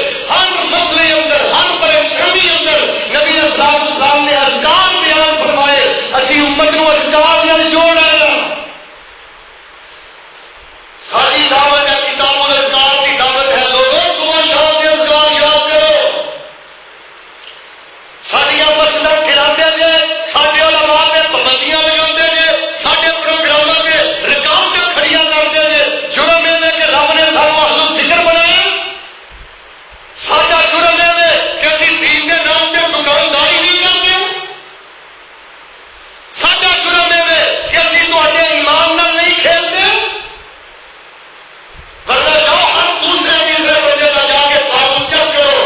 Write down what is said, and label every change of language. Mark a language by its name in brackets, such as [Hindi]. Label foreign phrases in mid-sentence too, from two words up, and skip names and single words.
[Urdu] ہر مسئلے اندر, ہر پریشانی اندر نبی اسلام نے اذکار بیان فرمائے. [Punjabi] اسی امت کو اذکار نال جوڑ آیا. ساری دعوت ہے کتاب الاذکار کی دعوت ہے. [Urdu] لوگوں صبح شام کے اذکار یاد کرو. [Punjabi] ساڈیاں مسجداں گراندے جے, ساڈے علماء نے پابندیاں لگاندے جے, ساڈے پروگراماں تے رکاوٹاں کھڑیاں کردے جے. جرم یہ کہ رب نے سانو اہل ذکر بنایا. ساڈا جرم یہ کہ اسی دین دے نام تے دکانداری نہیں کرتے. ساڈا جرم یہ کہ اسی تہاڈے ایمان نال نہیں کھیلتے. [Urdu] ورنہ جاؤ ہر دوسرے تیسرے بندے کا جا کے پاگل چیک کرو.